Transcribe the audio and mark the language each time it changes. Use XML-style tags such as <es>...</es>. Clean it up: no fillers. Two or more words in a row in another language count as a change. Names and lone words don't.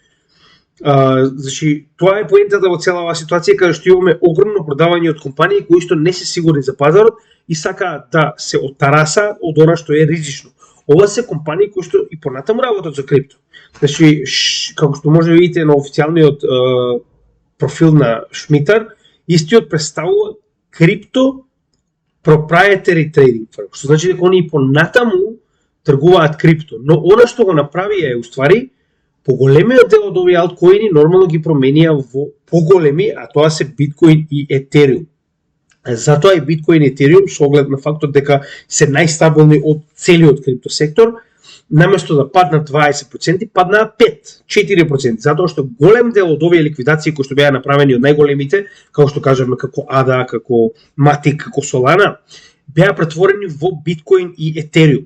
<mk>Значи, тоа е поентата во цела оваа ситуација, каде што имаме огромно продавање од компании кои што не се сигурни за пазарот и сакаат да се оттараса од она што е ризично. Ова се компании кои што и понатаму работат за крипто. Значи, како што може да видите на официјалниот профил на Шмитар, истиот представува крипто</mk> <en>proprietary trading firm,</en> <mk>што значи дека они и понатаму тргуваат крипто, но она што го направи е уствари поголемиот дел од овие алткоини нормално ги променија во поголеми, а тоа се биткоин и етериум. Затоа и биткоин и етериум со оглед на фактот дека се најстабилни од целиот крипто сектор, наместо да паднат 20%, паднаа 5-4%, затоа што голем дел од овие ликвидации кои што беа направени од најголемите, како што кажаме како ADA, како Matic, како Solana, беа претворени во биткоин и етериум.</mk>